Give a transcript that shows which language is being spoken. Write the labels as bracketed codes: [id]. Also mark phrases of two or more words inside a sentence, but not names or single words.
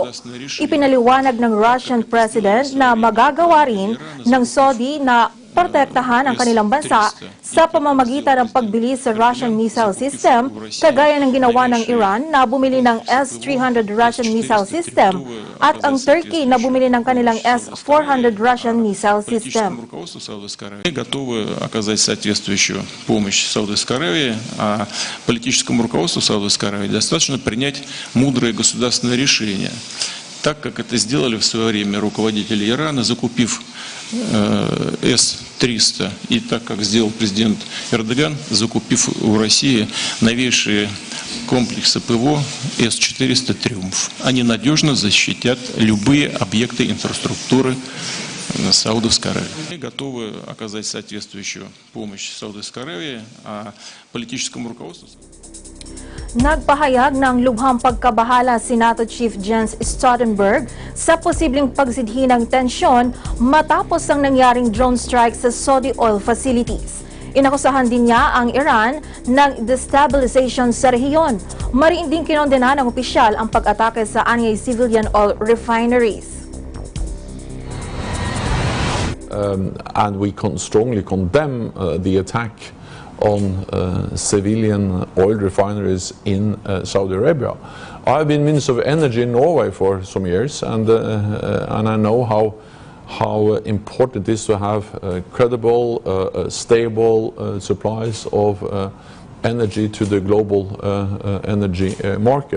[tl] Ipinaliwanag ng [en] Russian President [tl] na magagawa rin ng Saudi na protektahan ang kanilang bansa sa pamamagitan ng pagbili sa [en] Russian missile system, [tl] kagaya ng ginawa ng Iran na bumili ng S-300 [en] Russian missile system [tl] at ang Turkey na bumili ng kanilang S-400 [en] Russian missile system. [ru] Готовы оказать соответствующую помощь Саудовской Аравии, а политическому руководству Саудовской Аравии достаточно принять мудрое государственное решение, так как это сделали в свое время руководители Ирана, закупив С-300, и так как сделал президент Эрдоган, закупив у России новейшие комплексы ПВО С-400 «Триумф». Они надежно защитят любые объекты инфраструктуры Саудовской Аравии. Мы готовы оказать соответствующую помощь Саудовской Аравии, а политическому руководству... [tl] Nagpahayag ng lubhang pagkabahala si NATO Chief Jens Stoltenberg sa posibleng pagsidhi ng tensyon matapos ang nangyaring [en] drone strike [tl] sa [en] Saudi oil facilities. [tl] Inakusahan din niya ang Iran ng destabilization sa rehiyon. Mariin din kinondena ng opisyal ang pag-atake sa anyay [en] civilian oil refineries. And we strongly condemn the attack on civilian oil refineries in Saudi Arabia. I've been Minister of Energy in Norway for some years, and I know how important it is to have credible, stable supplies of energy to the global energy market.